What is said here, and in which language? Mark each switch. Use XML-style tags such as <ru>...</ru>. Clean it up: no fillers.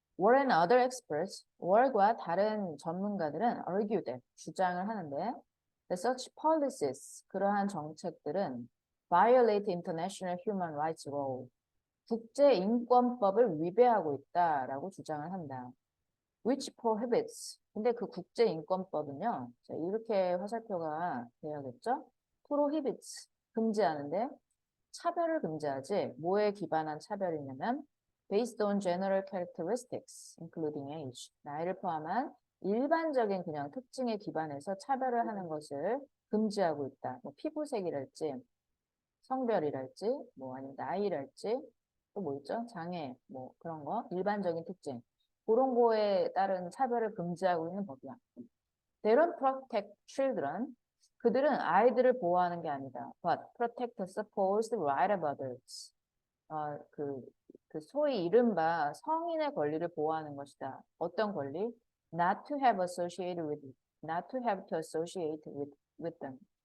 <en>Were and other experts,</en> <ko>Were과 다른 전문가들은</ko> <en>argued,</en> <ko>주장을 하는데</ko> <en>that such policies,</en> <ko>그러한 정책들은</ko> <en>violate international human rights law,</en> <ko>국제인권법을 위배하고 있다라고 주장을 한다.</ko> <en>which prohibits,</en> <ko>근데 그 국제인권법은요, 자, 이렇게 화살표가 되어야겠죠? prohibits, 금지하는데 차별을 금지하지 뭐에 기반한 차별이냐면</ko> <en>based on general characteristics, including age,</en> <ko>나이를 포함한 일반적인 그냥 특징에 기반해서 차별을 하는 것을 금지하고 있다. 뭐 피부색이랄지, 성별이랄지, 뭐 아니면 나이랄지, 또 뭐 있죠? 장애, 뭐 그런 거, 일반적인 특징. 그런 거에 따른 차별을 금지하고 있는 법이야.</ko> <en>They don't protect children.</en> <ko>그들은 아이들을 보호하는 게 아니다.</ko> <en>But protect the supposed right of others.</en> <ko>그 소위 이른바 성인의 권리를 보호하는 것이다. 어떤 권리?</ko> <en>Not to have associated with, not to have to associate with them.</en>